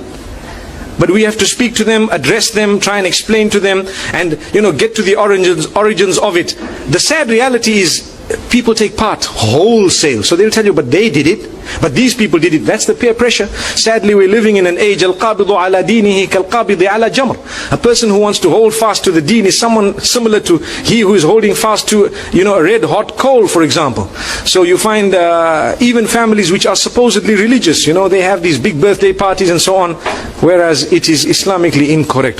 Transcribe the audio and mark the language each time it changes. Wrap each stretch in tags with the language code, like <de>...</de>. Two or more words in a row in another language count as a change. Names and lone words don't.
<en>But we have to speak to them, address them, try and explain to them, and, you know, get to the origins of it. The sad reality is, people take part wholesale. So they'll tell you, but they did it, but these people did it. That's the peer pressure. Sadly, we're living in an age,</en> <ar>القابض على دينه كالقابض على جمر.</ar> <en>A person who wants to hold fast to the deen is someone similar to he who is holding fast to, a red hot coal, for example. So you find even families which are supposedly religious, they have these big birthday parties and so on, whereas it is Islamically incorrect.</en>